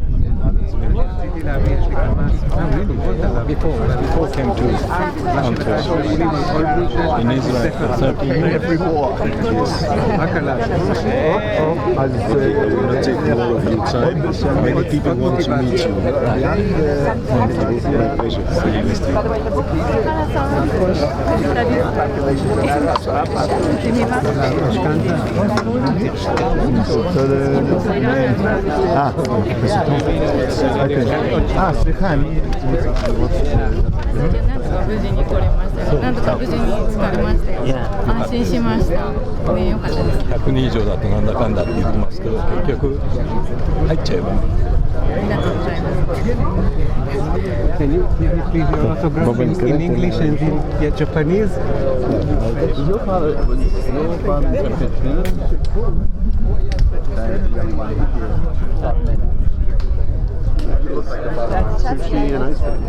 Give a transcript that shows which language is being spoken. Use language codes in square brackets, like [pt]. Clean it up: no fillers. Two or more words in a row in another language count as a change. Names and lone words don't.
[en] Before I came to Antwerp, in Israel for 30 years. I will not take more of your time. Many people want to meet you. My pleasure. See you next [he] סליחה, אני... [ja] 無事に来れました。なんとか無事に疲れましたよ。安心しました。ね、よかったです。 100人以上だとなんだかんだって言ってますけど、結局入っちゃえば。ありがとうございます。 [en] Can you give me please your autograph in English and in Japanese? Your father was a Filipino. Sushi and ice cream.